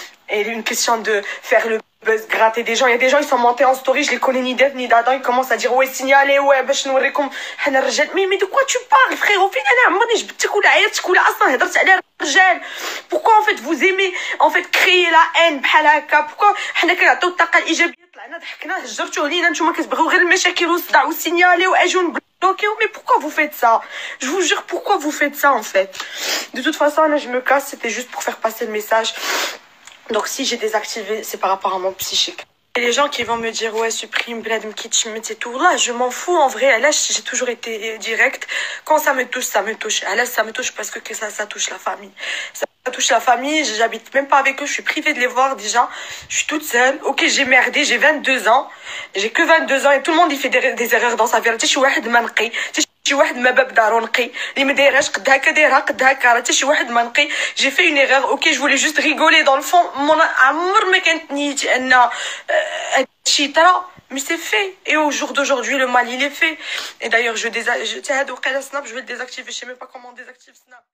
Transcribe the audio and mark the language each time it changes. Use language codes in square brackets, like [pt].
[fr] Et une question de faire le buzz, gratter des gens. Il y a des gens, ils sont montés en story, je les connais ni d'Eve ni d'Adam, ils commencent à dire ouais, signalez, ouais, [ar] باش نوريكم حنا الرجال. [fr] Mais de quoi tu parles, frérot? [ar] فين انا عمرني جبتك ولا عيرتك ولا اصلا هضرت على الرجال. [fr] Pourquoi en fait vous aimez en fait créer la haine [ar] بحال هكا؟ [fr] Pourquoi [ar] حنا كنعطيو الطاقه الايجابيه طلعنا ضحكنا هجرتوه لينا نتوما كتبغيو غير المشاكل والصداع والسينيالي واجون [fr] bloqué. Mais pourquoi vous faites ça? Je vous jure, pourquoi vous faites ça en fait? De toute façon là je me casse, c'était juste pour faire passer le message. Donc si j'ai désactivé, c'est par rapport à mon psychique. Et les gens qui vont me dire ouais supprime bladem kitschmit et tout, là je m'en fous en vrai. Là j'ai toujours été direct. Quand ça me touche, ça me touche. Là ça me touche parce que ça touche la famille. Ça touche la famille, j'habite même pas avec eux, je suis privée de les voir déjà. Je suis toute seule. Ok, j'ai merdé, j'ai 22 ans. J'ai que 22 ans et tout le monde il fait des erreurs dans sa vie. [ar] شي واحد ما نقي، شي واحد ما باب دارو نقي، اللي ما دايرهاش قد هكا دايرها قد هكا، راه حتى شي واحد ما نقي. [fr] J'ai fait une erreur. Ok, je voulais juste rigoler dans le fond. [ar] عمر ما كانت نيتي ان هادشي طرا. [fr] Mais c'est fait. Et au jour d'aujourd'hui, le mal, il est fait. Et d'ailleurs, je vais le désactiver. Je sais même pas comment on désactive Snap.